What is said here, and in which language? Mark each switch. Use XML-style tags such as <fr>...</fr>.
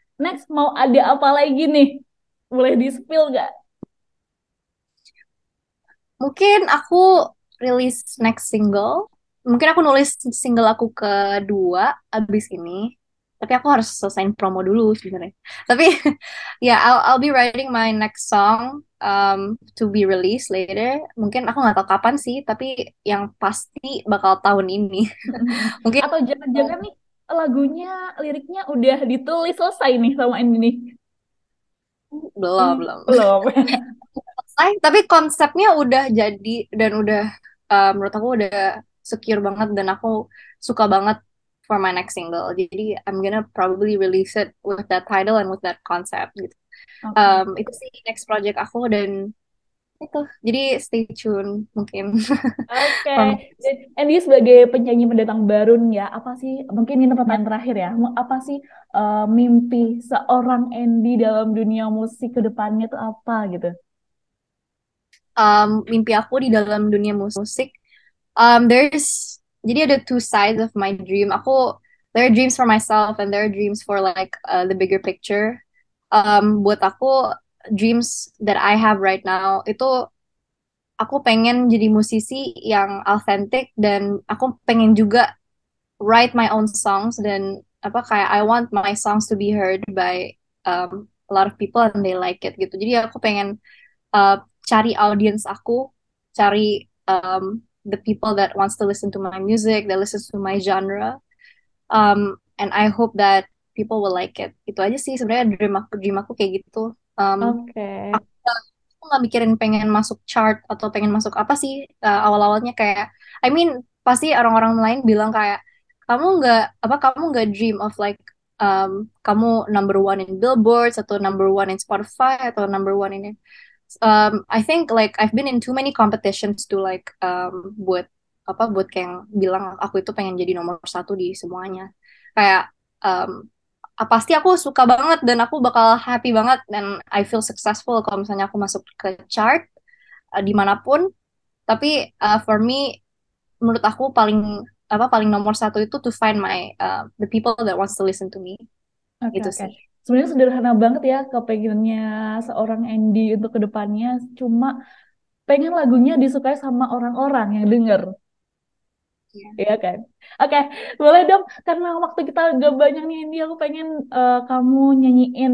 <id>Next mau ada apa lagi nih? Boleh di-spill nggak? Mungkin aku rilis next single. Mungkin aku nulis single aku kedua abis ini. Tapi aku harus selesaiin promo dulu sebenarnya. Tapi ya</id> <en>I'll be writing my next song to be released later.</en> <id>Mungkin aku nggak tahu kapan sih, tapi yang pasti bakal tahun ini. Mungkin Atau jangan-jangan nih lagunya, liriknya udah ditulis selesai nih sama ini nih. belum belum Belum. selesai. Tapi konsepnya udah jadi dan udah menurut aku udah secure banget dan aku suka banget</id> <en>for my next single. Jadi I'm gonna probably release it with that title and with that concept gitu.</en> <id>Oke. Itu sih next project aku dan itu. Jadi</id> <en>stay tune</en> <id>mungkin Oke.</id> <en>for my</en> <id>Dan dia sebagai penyanyi pendatang baru nih ya, apa sih, mungkin ini pertanyaan terakhir ya, apa sih mimpi seorang Andy dalam dunia musik ke depannya tuh apa gitu? mimpi aku di dalam dunia musik.</id> <en>There's</en> <id>jadi ada</id> <en>two sides of my dream. There are dreams for myself and there are dreams for like the bigger picture.</en> <id>Buat aku</id> <en>dreams that I have right now</en> <id>itu aku pengen jadi musisi yang authentic dan aku pengen juga</id> <en>write my own songs</en> <id>dan apa kayak</id> <en>I want my songs to be heard by a lot of people and they like it gitu.</en> <id>Jadi aku pengen cari audience aku, cari</id> <en>the people that wants to listen to my music, that listens to my genre, and I hope that people will like it.</en> <id>Itu aja sih sebenarnya dream aku kayak gitu. Oke. Aku nggak mikirin pengen masuk chart atau pengen masuk apa sih awal-awalnya kayak,</id> <en>I mean</en> <id>pasti orang-orang lain bilang kayak kamu nggak</id> <en>dream of like</en> <id>kamu</id> <en>number one in Billboards</en> <id>atau</id> <en>number one in Spotify</en> <id>atau</id> <en>number one in I think like I've been in too many competitions to like</en> <id>buat kayak yang bilang aku itu pengen jadi nomor satu di semuanya. Kayak pasti aku suka banget dan aku bakal happy banget dan</id> <en>I feel successful</en> <id>kalau misalnya aku masuk ke chart dimanapun. Tapi</id> <en>for me,</en> <id>menurut aku paling nomor satu itu</id> <en>to find the people that wants to listen to me.</en> <id>Oke, Gitu oke. sih. Sebenarnya sederhana banget ya kepengennya seorang Andy untuk kedepannya. Cuma pengen lagunya disukai sama orang-orang yang denger. Iya. Iya kan? Oke, boleh dong. Karena waktu kita gak banyak nih, Andy, aku pengen kamu nyanyiin.</id>